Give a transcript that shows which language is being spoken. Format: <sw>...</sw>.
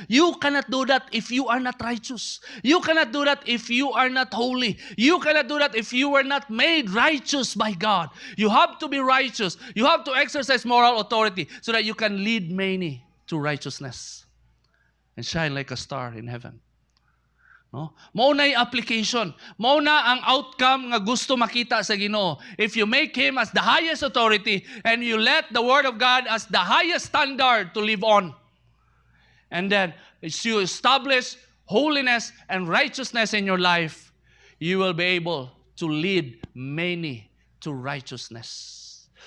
<en>You cannot do that if you are not righteous. You cannot do that if you are not holy. You cannot do that if you were not made righteous by God. You have to be righteous. You have to exercise moral authority so that you can lead many to righteousness and shine like a star in heaven.</en> <ceb>No? Mauna yung application. Mauna ang outcome nga gusto makita sa Ginoo.</ceb> <en>If you make Him as the highest authority and you let the Word of God as the highest standard to live on. And then, as you establish holiness and righteousness in your life, you will be able to lead many to righteousness.</en>